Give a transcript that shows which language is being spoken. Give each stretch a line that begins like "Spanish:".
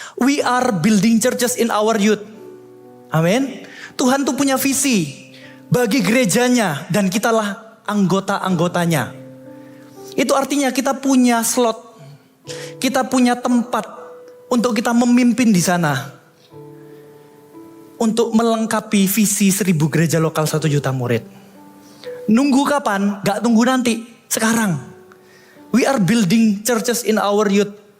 English: We are building churches in our youth.
Indonesian: Amin. Tuhan tuh punya visi bagi gerejanya dan kitalah anggota-anggotanya. Itu artinya kita punya slot. Kita punya tempat untuk kita memimpin di sana. Untuk melengkapi visi 1000 gereja lokal 1 juta murid. Nunggu kapan? Gak tunggu nanti. Sekarang.
English: We are building churches in our youth.